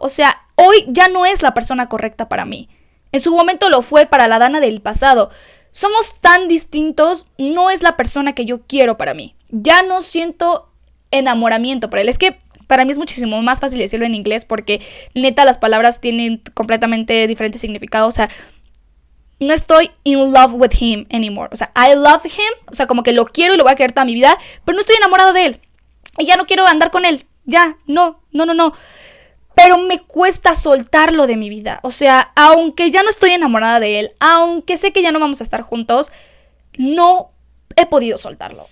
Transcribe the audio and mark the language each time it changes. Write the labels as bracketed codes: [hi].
[es] O sea, hoy ya no es la persona correcta para mí. En su momento lo fue para la Dana del pasado. Somos tan distintos, no es la persona que yo quiero para mí. Ya no siento enamoramiento por él. Es que para mí es muchísimo más fácil decirlo en inglés porque neta las palabras tienen completamente diferentes significados. O sea, no estoy [en] in love with him anymore. [es] O sea, [en] I love him. [es] O sea, como que lo quiero y lo voy a querer toda mi vida, pero no estoy enamorada de él. Y ya no quiero andar con él. Ya, no. Pero me cuesta soltarlo de mi vida. O sea, aunque ya no estoy enamorada de él, aunque sé que ya no vamos a estar juntos, no he podido soltarlo.